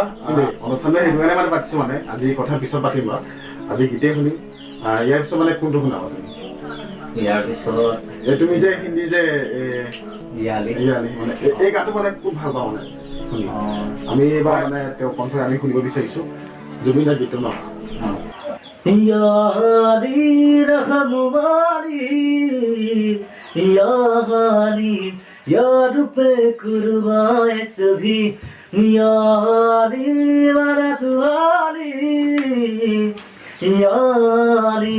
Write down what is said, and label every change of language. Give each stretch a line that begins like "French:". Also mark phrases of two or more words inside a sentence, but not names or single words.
Assamese: অনুষ্ঠানটো সেইটো কাৰণে মানে পাতিছোঁ, মানে আজি কথা পিছত পাতিম বাৰু। আজি গীতেই শুনিম। ইয়াৰ পিছত মানে কোনটো শুনাবা তুমি? ইয়াৰ পিছত তুমি যে হিন্দী যে ইয়ালি মানে এই গানটো মানে খুব ভাল পাওঁ মানে শুনি। আমি এইবাৰ মানে তেওঁৰ কণ্ঠৰে আমি শুনিব বিচাৰিছোঁ জুবিনদাৰ গীতটো ন।
Hindi: यारी रहम वाली यारी यार पे कुर्बान सभी यारी वरत वाली यारी